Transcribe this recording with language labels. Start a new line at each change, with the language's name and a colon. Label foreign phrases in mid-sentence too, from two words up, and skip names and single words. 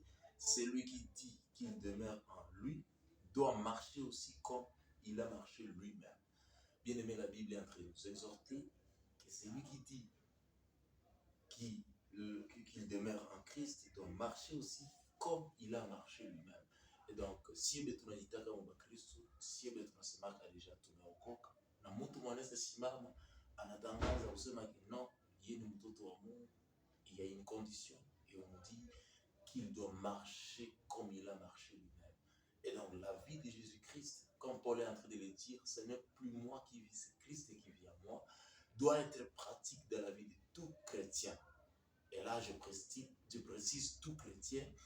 French: Celui qui dit qu'il demeure en lui doit marcher aussi comme il a marché lui-même. Bien aimé, la Bible est en train de nous exhorter que celui qui dit qu'il demeure en Christ doit marcher aussi comme il a marché lui-même. Et donc,
Swahili: si tunajitaka kama Kristo, si tunasemaka deja tumeokoka na mtu mwanaweza simama anatangaza kusema
French: que non,
Swahili: yeye ni mtoto wa Mungu,
French: il y a une condition et on dit qu'il doit marcher comme il a marché lui-même. Et donc, la vie de Jésus-Christ, comme Paul est en train de le dire, ce n'est plus moi qui vis, c'est Christ qui vit en moi, doit être pratique dans la vie de tout chrétien. Et là, je précise tout chrétien.